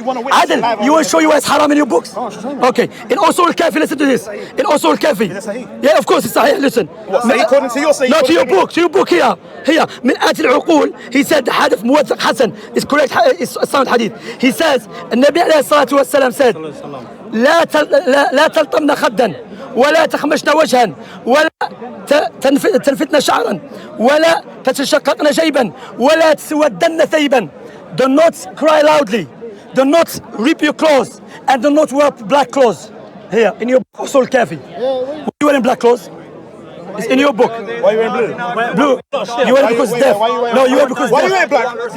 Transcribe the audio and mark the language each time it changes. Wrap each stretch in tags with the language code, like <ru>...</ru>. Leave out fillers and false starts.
<en>Adil, you want to show you why it's haram in your books? Okay. In Usul al-Kafi, listen to this. In Usul al-Kafi. Yeah, of course it's sahih. Listen. According to your say. No, to your book. To your book here. Here.</en> <ar>من آت العقول.</ar> <en>He said the hadith</en> <ar>موثق حسن.</ar> <en>It's correct. It's sound hadith. He says,</en> <ar>النبي عليه الصلاة والسلام</ar> <en>said,</en> <ar>لا تلطمن خدا ولا تخمشن وجها ولا تنفتن شعرا ولا تتشققن جيبا ولا تسودن ثيبا.</ar> <en>Do not cry loudly. Do not rip your clothes. And do not wear black clothes. Here, in your book, Usul Kafi. Why you wearing black clothes? It's in your book. Why are you wearing blue? Blue. You wear it because it's deaf. No, you wear it because Why are you wearing black?</en>